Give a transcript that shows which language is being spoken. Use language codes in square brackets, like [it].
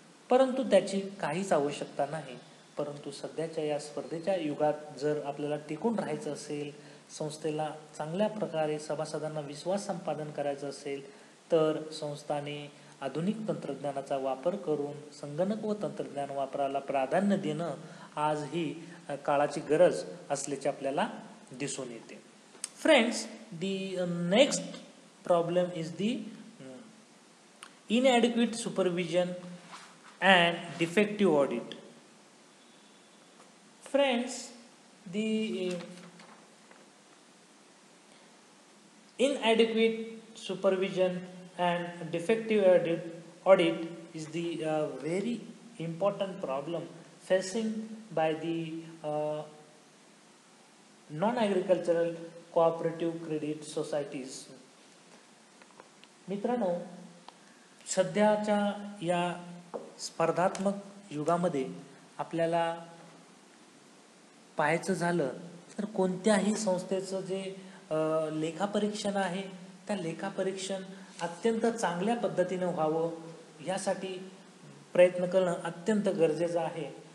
[mr] परंतु त्याची काहीच आवश्यकता नाही. परंतु सध्याच्या या स्पर्धेच्या युगात जर आपल्याला टिकून राहायचं असेल, संस्थेला चांगल्या प्रकारे सभासदांना विश्वास संपादन करायचं असेल तर संस्थाने आधुनिक तंत्रज्ञानाचा वापर करून संगणक व तंत्रज्ञान वापराला प्राधान्य देणं आज ही काळाची गरज असल्याचे आपल्याला दिसून येते. [en] Friends, the next problem is the inadequate supervision and defective audit. Friends, The inadequate supervision and defective audit is the very important problem facing by the non-agricultural cooperative credit societies. [mr] मित्रांनो, सध्याच्या या स्पर्धात्मक युगामध्ये आपल्याला पाहायचं झालं तर कोणत्याही संस्थेचं जे लेखापरीक्षण आहे त्या लेखापरीक्षण अत्यंत चांगल्या पद्धतीने व्हावं यासाठी प्रयत्न करणं अत्यंत गरजेचं आहे.